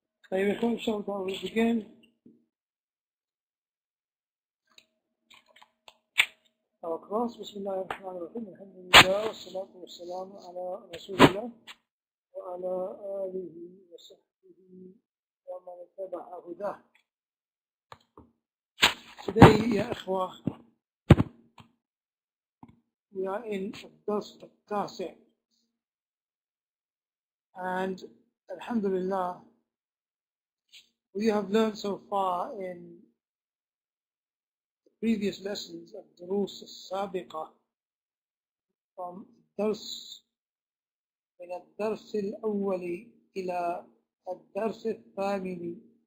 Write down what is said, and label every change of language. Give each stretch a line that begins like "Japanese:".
Arabic: طيب إن شاء الله
English: we'll begin our class.
Arabic: بسم الله الرحمن الرحيم. الحمد لله والصلاة والسلام على رسول الله وعلى آله وصحبه ومن اتبع هداه.
English: Today
Arabic: يا إخوة
English: we are in
Arabic: الدرس التاسع,
English: and alhamdulillah we have learned so far in the previous lessons of
Arabic: الدروس السابقة
English: from
Arabic: الدرس من الدرس الأول إلى الدرس الثامن.